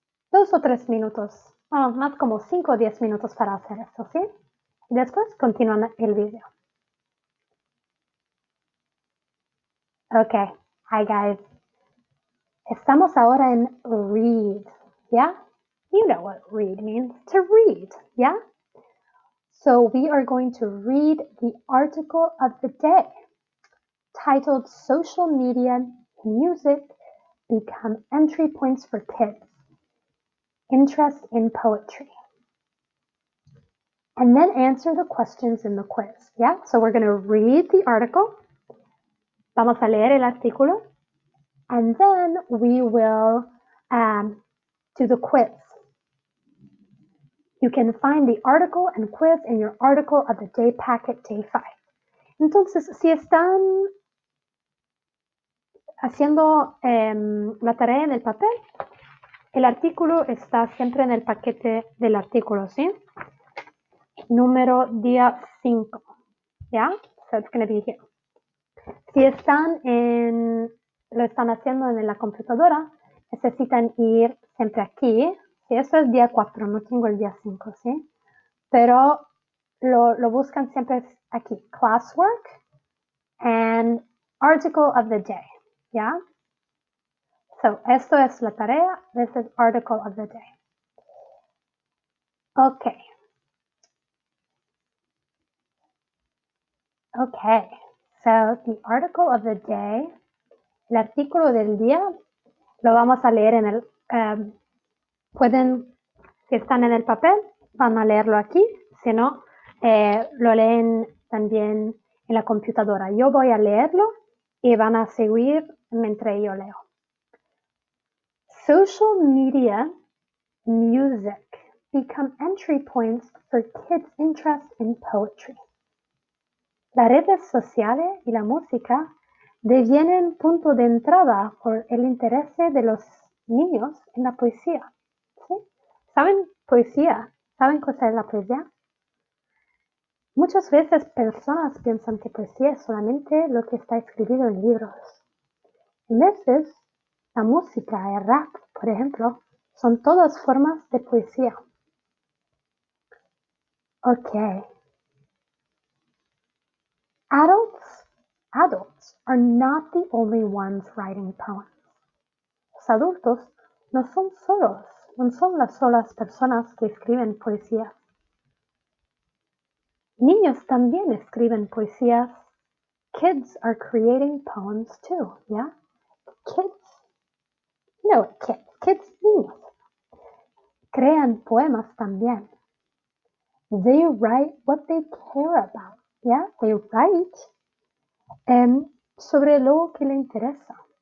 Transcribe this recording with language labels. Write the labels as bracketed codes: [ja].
[es] 2 o 3 minutos, más como 5 o 10 minutos para hacer esto, ¿sí? Y después continúan el video. [en] Ok, hi guys. [es] Estamos ahora en read, ¿ya? [en] You know what read means, to read, ¿ya? So we are going to read the article of the day, titled Social Media Music Become Entry Points for Kids. Interest in Poetry. And then answer the questions in the quiz. Yeah, so we're going to read the article. [es] Vamos a leer el artículo. [en] And then we will do the quiz. You can find the article and quiz in your article of the day packet, day 5. [es] Entonces, si están haciendo la tarea en el papel, el artículo está siempre en el paquete del artículo, ¿sí? Número día 5. [en] Yeah? So it's going to be here. [es] Si lo están haciendo en la computadora, necesitan ir siempre aquí. Si esto es día 4, no tengo el día 5, ¿sí? Pero lo buscan siempre aquí. [en] Classwork and article of the day. ¿Ya? So, [es] esto es la tarea. [en] This is article of the day. Okay. Okay. So, the article of the day, [es] el artículo del día, lo vamos a leer en el... pueden, si están en el papel, van a leerlo aquí. Si no, lo leen también en la computadora. Yo voy a leerlo y van a seguir mientras yo leo. [en] Social media music become entry points for kids' interest in poetry. [es] Las redes sociales y la música devienen punto de entrada por el interés de los niños en la poesía. ¿Sí? ¿Saben poesía? ¿Saben qué es la poesía? Muchas veces personas piensan que poesía es solamente lo que está escrito en libros. En veces, la música, el rap, por ejemplo, son todas formas de poesía. [en] Okay. Adults are not the only ones writing poems. [es] Los adultos no son las solas personas que escriben poesía. Niños también escriben poesías. [en] Kids are creating poems too, yeah? Kids, you know what kids, niños. [es] crean poemas también. [en] They write what they care about. Yeah, they write [es] sobre lo que le interesa.